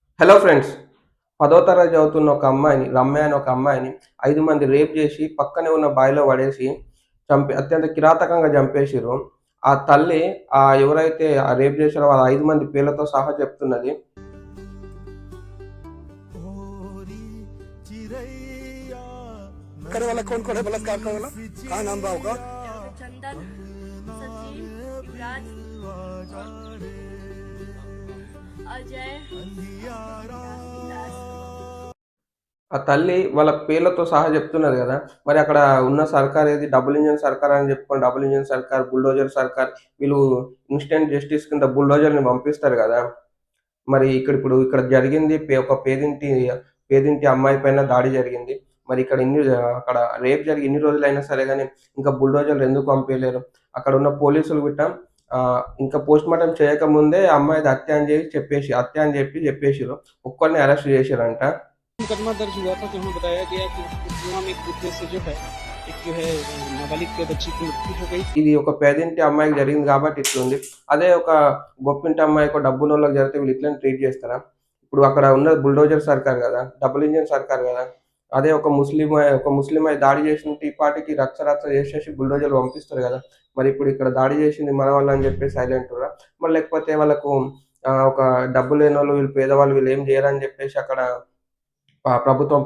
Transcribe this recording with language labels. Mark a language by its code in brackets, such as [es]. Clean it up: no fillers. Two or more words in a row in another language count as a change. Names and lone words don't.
[te] హలో ఫ్రెండ్స్. 10వ తరగతి చదువుతున్న ఒక అమ్మాయిని, రమ్య అనే ఒక అమ్మాయిని 5 మంది రేప్ చేసి, పక్కనే ఉన్న బావిలో పడేసి, అత్యంత కిరాతకంగా చంపేసిర్రు. ఆ తల్లి ఎవరైతే రేప్ చేసారో వాళ్ళ 5 మంది పేర్లతో సహా చెప్తున్నది. [hi] करने वाला कौन कौन है बलात्कार करने वाला? कहाँ नाम बा होगा? चंदन, सचिन, युवराज, अजय, [te] ఆ తల్లి వాళ్ళ పేర్లతో సహా చెప్తున్నది గదా! మరి అక్కడ ఉన్న సర్కార్ ఏది? [en] double engine [te] సర్కార్ అని చెప్పుకొని [en] double engine [te] సర్కార్, బుల్డోజర్ సర్కార్ వీళ్ళు [en] instant justice [te] కింద బుల్డోజర్‌ని పంపిస్తారు గదా! మరి ఇక్కడ జరిగింది ఒక పేదింటి అమ్మాయి పైన దాడి జరిగింది. మరి అక్కడ రేప్ జరిగి ఇన్ని రోజులైనా సరే గాని, ఇంకా బుల్డోజర్‌లు ఎందుకు పంపియలేరు? అక్కడున్న పోలీసులు గిట్ట ఇంకా పోస్ట్‌మార్టం చేయకముందే అమ్మాయిది హత్య అని చెప్పి చెప్పేసిర్రు. ఒక్కడిని అరెస్ట్ చేసిర్రంట. [hi] मुकदमा दर्ज हुआ था, जहां बताया गया कि पुलवामा में एक दूसरे से जो है एक जो है नाबालिग के बच्ची की मृत्यु हो गई। [te] ఇది ఒక పేదింటి అమ్మాయికి జరిగింది కాబట్టి ఇట్లుంది. అదే ఒక గొప్పింటి అమ్మాయికో, డబ్బున్నోళ్ళకి జరిగితే వీళ్ళు ఇట్లనే ట్రీట్ చేస్తారా? ఇప్పుడు అక్కడ ఉన్నది బుల్డోజర్ సర్కార్ గదా! [en] double engine [te] సర్కార్ గదా! అదే ఒక ముస్లిం అయి దాడి చేసినుంటే ఈ పాటికి రచ్చ రచ్చ చేసేసి బుల్డోజర్‌లు పంపిస్తారు గదా! మరి ఇప్పుడు ఇక్కడ దాడి చేసింది మన వాళ్ళు అని చెప్పేసి సైలెంట్ ఉర్రా? మరి లేకపోతే వాళ్ళకు ఒక డబ్బు లేనోళ్ళు, వీళ్ళు పేదవాళ్ళు వీళ్ళేం జేయరని చెప్పేసి అక్కడ ప్రభుత్వం పట్టించుకోకుంటుందా?